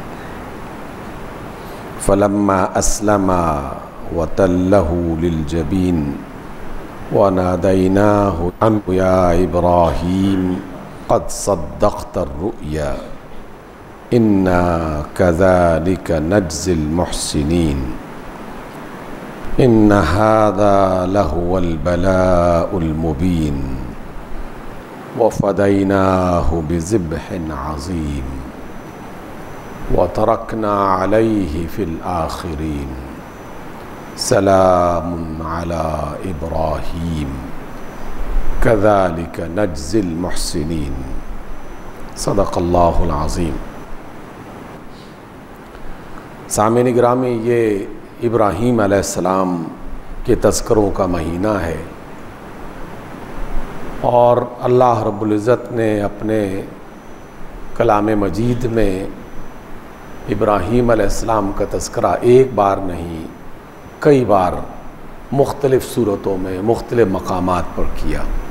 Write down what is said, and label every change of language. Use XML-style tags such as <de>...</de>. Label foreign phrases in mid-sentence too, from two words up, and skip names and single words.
<ar>فلما أسلما وتله للجبين وناديناه أن يا إبراهيم قد صدقت الرؤيا إنا كذلك نجزي المحسنين إن هذا لهو البلاء المبين وفديناه بذبح عظيم وتركنا عليه في الآخرين سلام على إبراهيم كذلك نجزي المحسنين صدق الله العظيم.</ar> <hi>सामीन गिरामी, ये इब्राहीम अलैहिस्सलाम के तज़किरों का महीना है और अल्लाह</hi> <ar>رب العزة</ar> <hi>ने अपने कलाम मजीद में इब्राहीम अलैहिस्सलाम का तज़किरा एक बार नहीं कई बार मुख्तलिफ़ सूरतों में मुख्तलिफ़ मकामात पर किया।</hi>